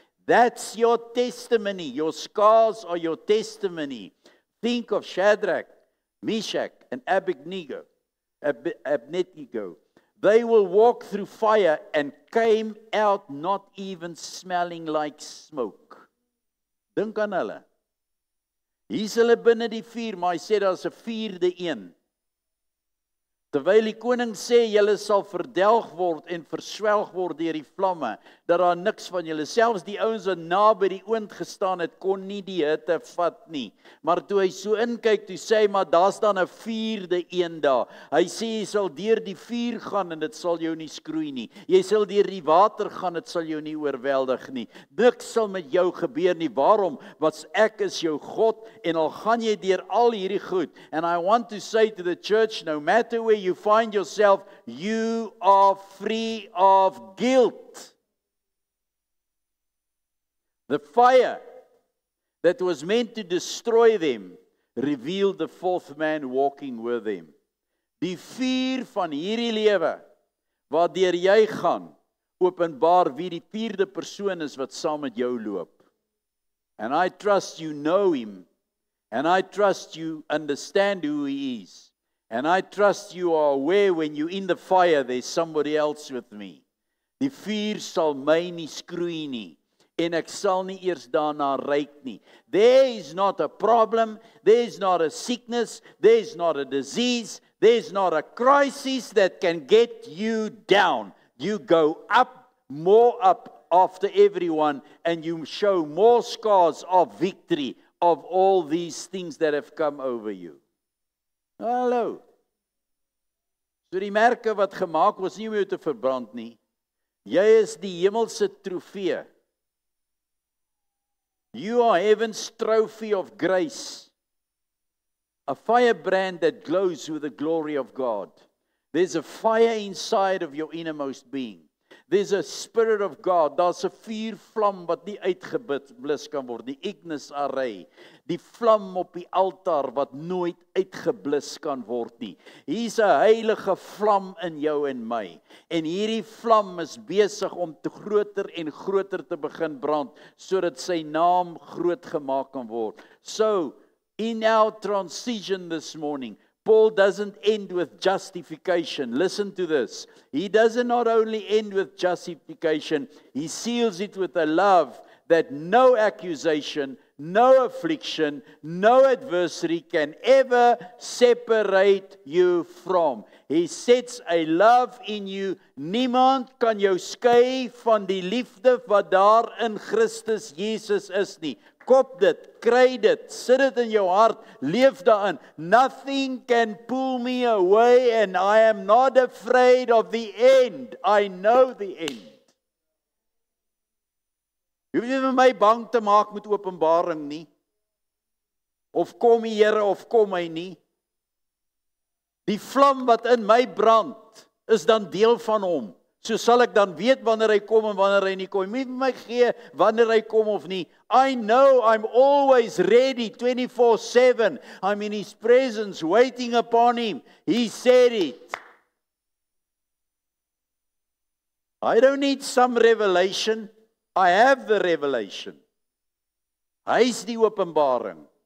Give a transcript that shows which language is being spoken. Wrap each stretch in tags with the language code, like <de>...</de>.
<en>That's your testimony. Your scars are your testimony. Think of Shadrach, Meshach, and Abednego. They will walk through fire and came out not even smelling like smoke.</en> <af>Dink aan hulle. Hier's hulle binne die vuur, maar hy sê daar's 'n vierde een. Terwyl die koning sê, julle sal verdelg word en verswelg word deur die vlamme, dat daar niks van julle, selfs die ouens wat naby die oond gestaan het, kon nie die hitte vat nie. Maar toe hy so inkyk, toe sê hy, maar daar's dan 'n vierde een daar. Hy sê, jy sal deur die vuur gaan en dit sal jou nie skroei nie. Jy sal deur die water gaan, dit sal jou nie oorweldig nie. Niks sal met jou gebeur nie. Waarom? Want ek is jou God, en al gaan jy deur al hierdie goed.</af> <en>And I want to say to the church, no matter where you find yourself, you are free of guilt. The fire that was meant to destroy them revealed the fourth man walking with them.</en> <af>Die vuur van hierdie lewe, waardeur jy gaan, openbaar wie die vierde persoon is wat saam met jou loop.</af> <en>And I trust you know him, and I trust you understand who he is. And I trust you are aware when you're in the fire, there's somebody else with me.</en> <af>Die vuur sal my nie skroei nie, en ek sal nie eers daarna ryk nie.</af> <en>There is not a problem, there is not a sickness, there is not a disease, there is not a crisis that can get you down. You go up, more up after everyone, and you show more scars of victory of all these things that have come over you.</en> <af>Hallo. So die merke wat gemaak was nie om jou te verbrand nie. Jy is die hemelse trofee.</af> <en>You are heaven's trophy of grace. A firebrand that glows with the glory of God. There's a fire inside of your innermost being. There's a spirit of God.</en> <af>Daar's 'n vuurvlam wat nie uitgeblus kan word. Die Ignis array. Die vlam op die altaar wat nooit uitgeblus kan word nie. Hier's 'n heilige vlam in jou en my. En hierdie vlam is besig om te groter en groter te begin brand, sodat sy naam groot gemaak kan word.</af> <en>So, in our transition this morning, Paul doesn't end with justification. Listen to this. He doesn't not only end with justification, he seals it with a love that no accusation, no affliction, no adversity can ever separate you from. He sets a love in you.</en> <af>Niemand kan jou skei van die liefde wat daar in Christus Jesus is nie. Kop dit, kry dit, sit dit in jou hart, leef daarin.</af> <en>Nothing can pull me away and I am not afraid of the end. I know the end.</en> <af>Jy hoef nie vir my bang te maak met Openbaring nie. Of kom die Here of kom hy nie. Die vlam wat in my brand is dan deel van hom. So sal ek dan weet wanneer hy kom en wanneer hy nie kom. Hy moet my gee wanneer hy kom of nie.</af> <en>I know I'm always ready 24/7. I'm in his presence waiting upon him. He said it. I don't need some revelation. I have the revelation.</en> <af>Hy is die openbaring.</af>